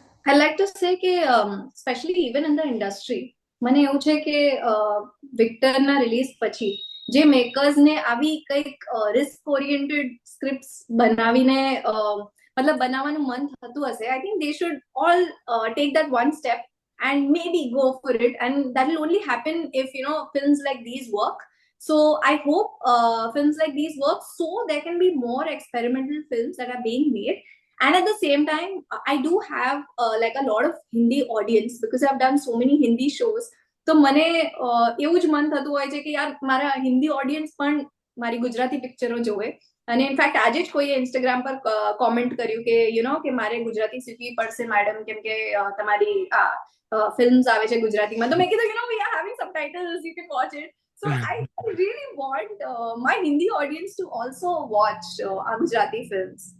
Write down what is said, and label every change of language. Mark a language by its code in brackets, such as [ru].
[en] I like to say કે especially even in the industry [gu] મને એવું છે કે વિક્ટરના રિલીઝ પછી જે મેકર્સ ને આવી કંઈક રિસ્ક ઓરિએન્ટેડ સ્ક્રિપ્ટ્સ બનાવીને મતલબ બનાવવાનું મન થતું હશે, [en] I think they should all take that one step and maybe go for it, and that will only happen if films like these work. So I hope films like these work so there can be more experimental films that are being made. And at the same time, I do have like a lot of Hindi audience because I've done so many Hindi shows. [gu] તો મને એવું જ મન થતું હોય છે કે યાર મારા હિન્દી ઓડિયન્સ પણ મારી ગુજરાતી પિક્ચરો જોવે. અને ઇનફેક્ટ આજે જ કોઈએ ઇન્સ્ટાગ્રામ પર કોમેન્ટ કર્યું કે કે મારે ગુજરાતી શીખવી પડશે મેડમ, કેમ કે તમારી ફિલ્મ્સ આવે છે ગુજરાતીમાં. તો મેં કીધું [en] we are having subtitles, you can watch it. So I really want my Hindi audience to also watch our Gujarati films.